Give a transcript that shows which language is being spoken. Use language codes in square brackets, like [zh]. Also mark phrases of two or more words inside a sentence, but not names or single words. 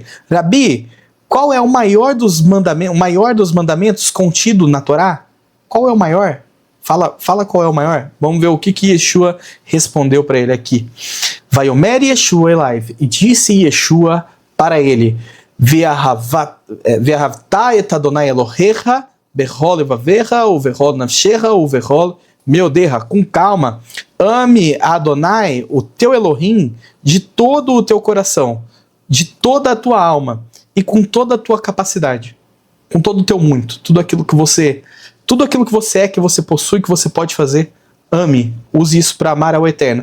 [pt] Rabi, qual é o maior dos mandamentos contido na Torá? Qual é o maior? Fala qual é o maior. Vamos ver o que Yeshua respondeu para ele aqui. [he] ויאמר ישוע אליו, [pt] e disse Yeshua para ele, [he] ואהבת את ה' אלהיך בכל לבבך ובכל נפשך ובכל מאדך. [pt] Com calma, ame a Adonai, o teu Elohim, de todo o teu coração, de toda a tua alma, e com toda a tua capacidade, com todo o teu muito, tudo aquilo que você é, que você possui, que você pode fazer, ame, use isso para amar ao Eterno.